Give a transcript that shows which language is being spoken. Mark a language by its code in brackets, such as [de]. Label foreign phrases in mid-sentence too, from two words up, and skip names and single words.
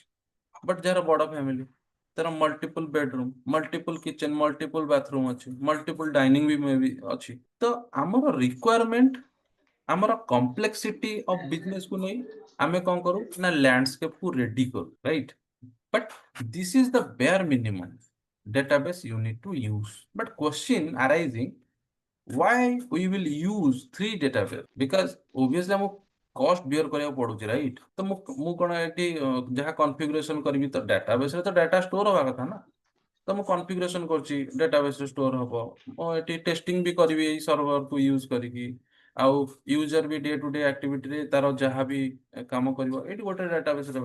[or] ବଟ୍ ଯାହାର ବଡ ଫ୍ୟାମିଲି ତାର [en] multiple bedroom, multiple kitchen, multiple bathroom [or] ଅଛି, [en] multiple dining [or] ବି ମେ ବି ଅଛି। ତ ଆମର ରିକ୍ୱାରମେଣ୍ଟ, ଆମର [en] complexity of business [or] କୁ ନେଇ ଆମେ କଣ କରୁ ନା ଲ୍ୟାଣ୍ଡସ୍କେପ୍ କୁ ରେଡି କରୁ, ରାଇଟ୍? [en] But this is the bare minimum database you need to use. But question arising, why we will use 3 database? Because obviously [hi] हमको कॉस्ट बियर [or] କରିବାକୁ ପଡୁଛି, ରାଇଟ୍? ତ ମୁଁ କଣ ଏଠି ଯାହା କନଫିଗୁରେସନ କରିବି ତ ଡାଟାବେସ୍ ରେ ତ ଡାଟା ଷ୍ଟୋର ହବା କଥା ନା, ତ ମୁଁ କନଫିଗୁରେସନ କରୁଛି ଡାଟାବେସ୍ ରେ ଷ୍ଟୋର ହବ, ମୁଁ ଏଠି ଟେଷ୍ଟିଂ ବି କରିବି ଏଇ ସର୍ଭରକୁ ୟୁଜ କରିକି, ଆଉ ୟୁଜର ବି [en] day to day [or] ଆକ୍ଟିଭିଟିରେ ତାର ଯାହା ବି କାମ କରିବ ଏଇଠି ଗୋଟେ ଡାଟାବେସ୍ ରହିବ।